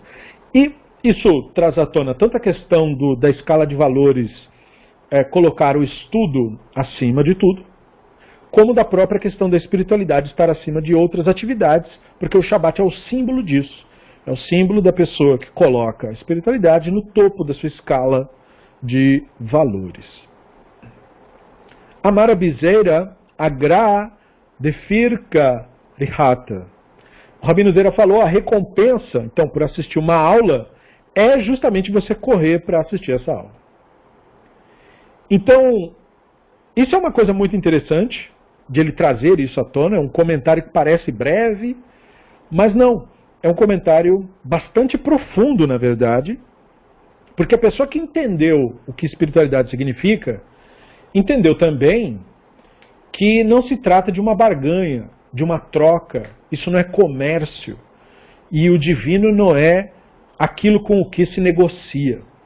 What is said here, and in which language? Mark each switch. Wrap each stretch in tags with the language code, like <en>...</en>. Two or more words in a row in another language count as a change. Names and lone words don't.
<pt>E isso traz à tona tanto a questão da escala de valores, colocar o estudo acima de tudo, como da própria questão da espiritualidade estar acima de outras atividades, porque o Shabat é o símbolo disso. É o símbolo da pessoa que coloca a espiritualidade no topo da sua escala de valores.</pt> <arc>אמר רבי זירא אגרא דפרקא ריהטא.</arc> <pt>O Rabino Zera falou, a recompensa, então, por assistir uma aula, é justamente você correr para assistir essa aula. Então, isso é uma coisa muito interessante, de ele trazer isso à tona, é um comentário que parece breve, mas não, é um comentário bastante profundo, na verdade, porque a pessoa que entendeu o que espiritualidade significa, entendeu também que não se trata de uma barganha, de uma troca, isso não é comércio, e o divino não é aquilo com o que se negocia.</pt>